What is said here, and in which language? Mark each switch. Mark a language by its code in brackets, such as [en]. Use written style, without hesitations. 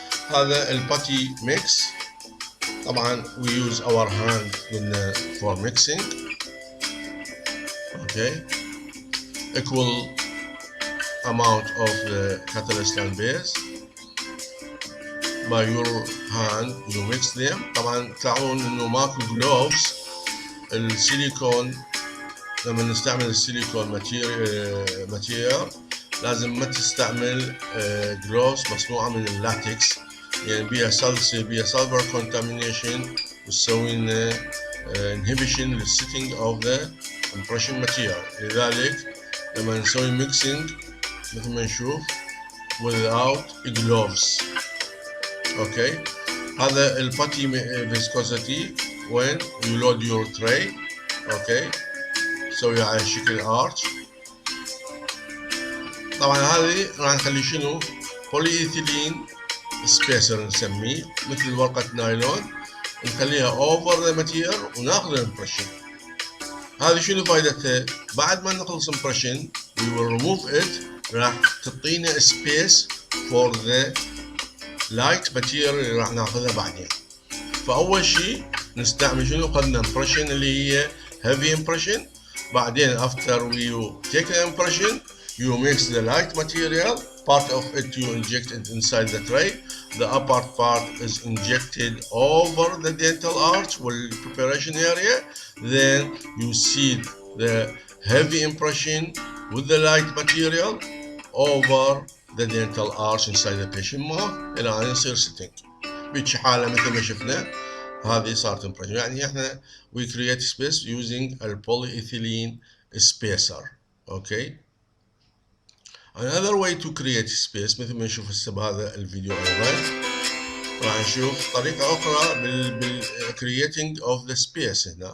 [ar] هذا الباتي ميكس، طبعا [en] we use our hand [ar] قلنا [en] for mixing. Okay, equal amount of the catalyst and base by your hand you mix them. [ar] طبعا تلاحظون انه ماكو gloves. السيليكون لما نستعمل السيليكون ماتيريال لازم ما تستعمل gloves مصنوعة من اللاتكس، يعني بيها [en] sulfur contamination [ar] وتسوي لنا inhibition للsetting [en] of the impression material. [ar] لذلك لما نسوي mixing مثل ما نشوف [en] without gloves. Okay, [ar] هذا الباتي [en] viscosity when you load your tray. [ar] اوكي، تسويها على شكل arch. طبعا هذه راح نخلي شنو polyethylene spacer نسميه، مثل ورقة نايلون، نخليها [en] over the material [ar] وناخذ الامبريشن. هذه شنو فائدتها؟ بعد ما نخلص impression [en] we will remove it، [ar] راح تعطينا [en] space for the light material [ar] اللي راح ناخذها بعدين. فأول شيء نستعمل شنو؟ قلنا impression اللي هي [en] heavy impression. بعدين after you take the impression you mix the light material, part of it you inject it inside the tray, the upper part is injected over the dental arch with preparation area, then you seed the heavy impression with the light material over the dental arch inside the patient mouth [ar] الى ان يصير [en] setting. [ar] بهيك حالة مثل ما شفنا هذه صارت impression. يعني احنا [en] we create space using a polyethylene spacer. okay. another way to create space [ar] مثل ما نشوف هسه بهذا الفيديو ايضا راح نشوف طريقة اخرى بال creating of the space.